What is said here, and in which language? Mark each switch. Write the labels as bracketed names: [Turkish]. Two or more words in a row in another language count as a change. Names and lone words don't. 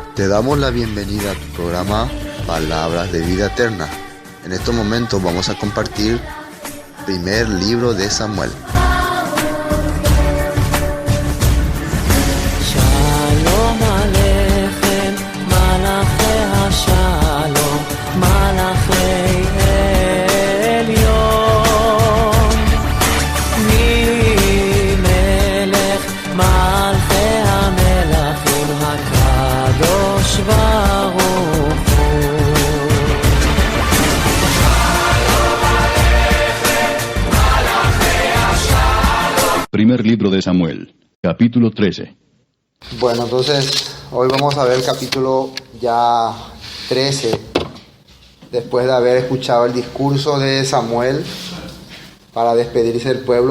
[Spanish] damos la bienvenida a tu programa Palabras de Vida Eterna. En estos momentos vamos a compartir primer libro de Samuel. [Hebrew] שלום עליכם, מלאכי השלום, מלאכי עליון, מלך מלכי המלכים, הקדוש ברוך הוא. [Spanish] Primer libro de Samuel, capítulo 13. Bueno, entonces hoy vamos a ver el capítulo ya 13, después de haber escuchado el discurso de Samuel para despedirse del pueblo.